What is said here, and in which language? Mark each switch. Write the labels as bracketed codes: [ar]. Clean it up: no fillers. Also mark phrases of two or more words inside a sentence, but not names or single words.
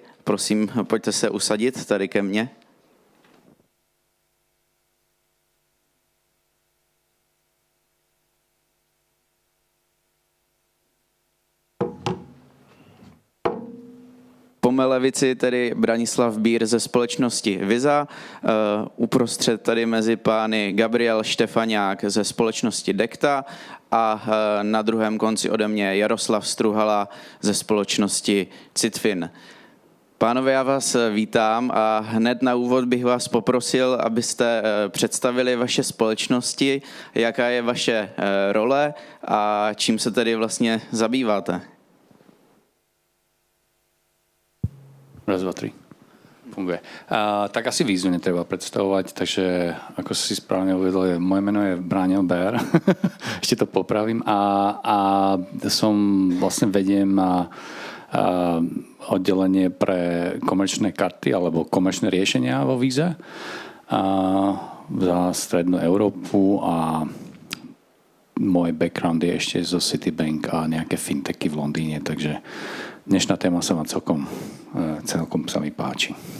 [cs] Prosím, pojďte se usadit tady ke mně. Po mé levici tedy Branislav Bír ze společnosti Viza, uprostřed tady mezi pány Gabriel Štefaňák ze společnosti Dekta a na druhém konci ode mě Jaroslav Struhala ze společnosti Citfin. Pánové, já vás vítám a hned na úvod bych vás poprosil, abyste představili vaše společnosti, jaká je vaše role a čím se tedy vlastně zabýváte. [sk] Raz, dva, tri. Funguje. Tak asi výzvu netreba predstavovať, takže ako si správne uvedol, moje meno je Braniel Bér, ešte to popravím a som vlastne vediem oddelenie pre komerčné karty alebo komerčné riešenia vo Vize za strednú Európu a môj background je ešte zo Citibank a nejaké fintechy v Londýne, takže dnešná téma sa ma celkom sa mi páči.